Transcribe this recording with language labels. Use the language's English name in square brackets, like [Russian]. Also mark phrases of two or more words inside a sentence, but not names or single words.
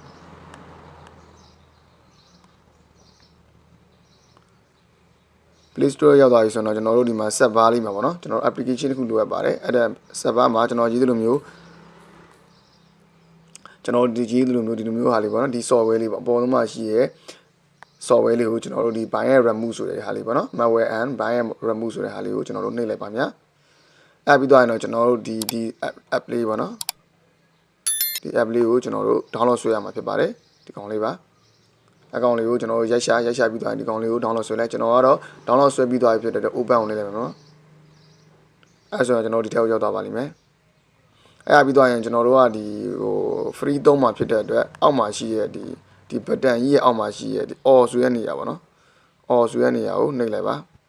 [Burmese] Play Store ရောက်သွားပြီဆိုတော့ကျွန်တော်တို့ဒီမှာ [English] set bar [Burmese] လေးမှာပေါ့နော်ကျွန်တော် application တစ်ခုလိုအပ်ပါတယ်အဲ့ဒါ [English] set bar [Burmese] မှာကျွန်တော်ရေးသလိုမျိုးကျွန်တော်ဒီကြီးလိုမျိုးဒီလိုမျိုးဟာလေးပေါ့နော်ဒီ software လေးပေါ့အပေါ်ဆုံးမှာ ရှိရဲ့ software လေးကိုကျွန်တော်တို့ဒီ [English] bind remove [Burmese] ဆိုတဲ့ဟာလေးပေါ့နော် [English] malware and bind remove [Burmese] ဆိုတဲ့ဟာလေးကိုကျွန်တော်တို့နှိပ်လိုက်ပါများအဲ့ပြီးတော့ကျွန်တော်တို့ ဒီ app လေးပေါ့နော်ဒီ app လေးကိုကျွန်တော်တို့ download ဆွဲရမှာဖြစ်ပါတယ်ဒီကောင်လေးပါအကောင့်လေးကိုကျွန်တော်တို့ရိုက်ရှာပြီးတော့ဒီကောင်လေးကို download ဆွဲလိုက်ကျွန်တော်ကတော့ download ဆွဲပြီးသွားပြီဖြစ်တဲ့ open ကိုလေးလိုက်မယ်နော်အဲ့ဆိုတော့ကျွန်တော်ဒီထဲကိုရောက်သွားပါလိမ့်မယ်အဲ့ပြီးသွားရင်ကျွန်တော်တို့ကဒီဟို free သုံးမှာဖြစ်တဲ့အတွက်အောက်မှာရှိရဲ့ဒီ button ကြီးရဲ့အောက်မှာရှိရဲ့ဒီ all ဆိုတဲ့နေရာပေါ့နော် all ဆိုတဲ့နေရာကိုနှိပ်လိုက်ပါ